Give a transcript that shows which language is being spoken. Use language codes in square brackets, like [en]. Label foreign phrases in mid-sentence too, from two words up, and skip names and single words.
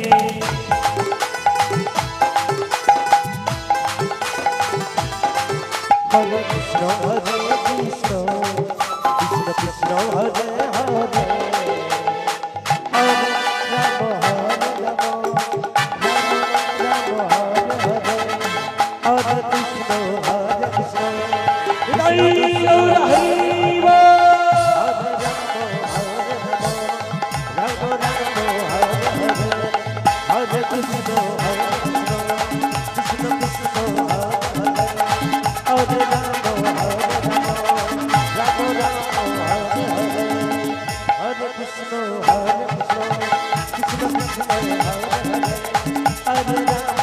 [sa] হরে কৃষ্ণ হরে কৃষ্ণ কৃষ্ণ কৃষ্ণ হরে হরে হরে রাম হরে রাম রাম রাম হরে হরে হরে কৃষ্ণ হরে কৃষ্ণ [bn] জয় গৌর হরি বল। [sa] হরে রাম হরে রাম হরে কৃষ্ণ হরে কৃষ্ণ কৃষ্ণ কৃষ্ণ হরে রাম হরে কৃষ্ণ কৃষ্ণ কৃষ্ণ হরে